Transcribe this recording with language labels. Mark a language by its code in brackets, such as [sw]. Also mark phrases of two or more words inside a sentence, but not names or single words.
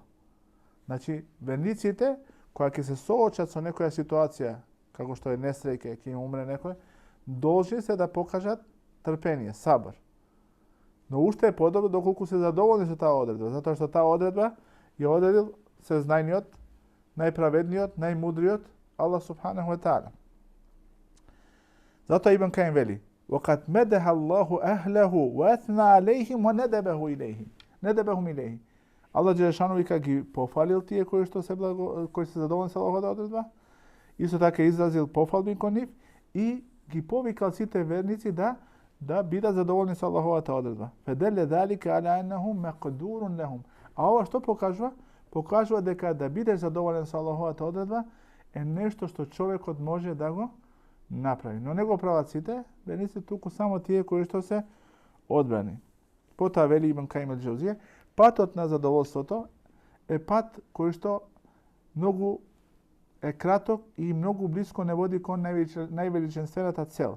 [mk] Значи, верниците, кога ќе се соочат со некоја ситуација, како што е несреќа, ќе им умре некој, должни се да покажат трпение, сабар. Но уште е подобро доколку се задоволни со таа одредба, затоа што таа одредба ја одредил сезнајниот, најправедниот, најмудриот Аллах [ar] سبحانه وتعالى. [mk] Затоа Ибн Каим вели: [ar] وَقَدْ مَدَحَ اللَّهُ أَهْلَهُ وَأَثْنَى عَلَيْهِمْ وَنَدَبَهُمْ إِلَيْهِ. [mk] Аллах Джелешану вика ги пофалил тие кои што се задоволни со Аллаховата одредба, исто така изразил пофалби кон нив и ги повикал сите верници да бидат задоволни со Аллаховата одредба. [ar] فَدَلَّ ذَلِكَ عَلَى أَنَّهُ مَقْدُورٌ لَهُمْ. [mk] А ова што покажува? Покажува дека да бидеш задоволен со Аллаховата одредба е нешто што човекот може да го направи. Но не го прават сите, верници, туку само тие кои што се одбрани. Потоа вели Ибн Каим ал-Џаузија, патот на задоволството е пат кој што многу е краток и многу блиско не води кон највеличенствената цел.